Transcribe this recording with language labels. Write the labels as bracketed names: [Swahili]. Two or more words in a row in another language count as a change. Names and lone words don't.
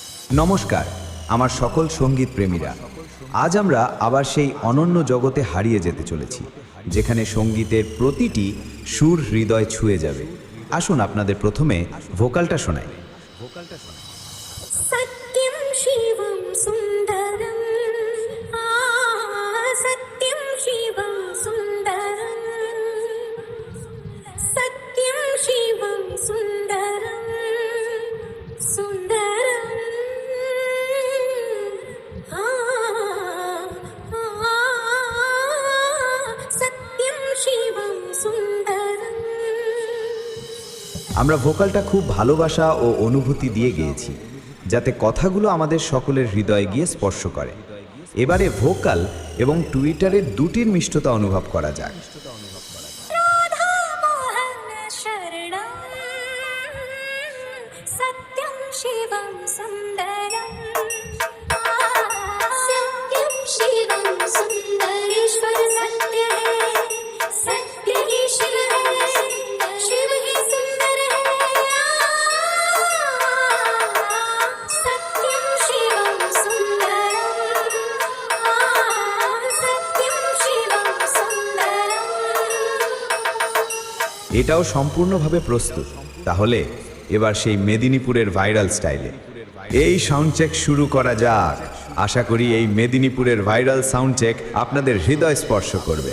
[Bangla] নমস্কার আমার সকল সঙ্গীত প্রেমীরা। আজ আমরা আবার সেই অনন্য জগতে হারিয়ে যেতে চলেছি, যেখানে সঙ্গীতের প্রতিটি সুর হৃদয় ছুঁয়ে যাবে। আসুন আপনাদের প্রথমে ভোকালটা শোনাই। [Sanskrit] सत्यं शिवं सुन्दरं सत्यं शिवं सुन्दरं सत्यं शिवं सुन्दरं सुन्दरं सत्यं शिवं सुन्दरम्। [Bangla] আমরা ভোকালটা খুব ভালোবাসা ও অনুভূতি দিয়ে গেয়েছি, যাতে কথাগুলো আমাদের সকলের হৃদয়ে গিয়ে স্পর্শ করে। এবারে ভোকাল এবং টুইটারের দুটির মিষ্টতা অনুভব করা যাক। [Sanskrit] राधा मोहन शरणं सत्यं शिवं सुन्दरं सत्यं शिवं सुन्दरेश्वर [Hindi] सत्य है सत्य ही शिव है शिव ही सुंदर है [Sanskrit] सत्यं शिवं सुन्दरं सत्यं शिवं सुन्दरम्। [Bangla] এটাও সম্পূর্ণভাবে প্রস্তুত। তাহলে এবার সেই মেদিনীপুরের ভাইরাল স্টাইলে এই সাউন্ড চেক শুরু করা যাক। আশা করি এই মেদিনীপুরের ভাইরাল সাউন্ড চেক আপনাদের হৃদয় স্পর্শ করবে।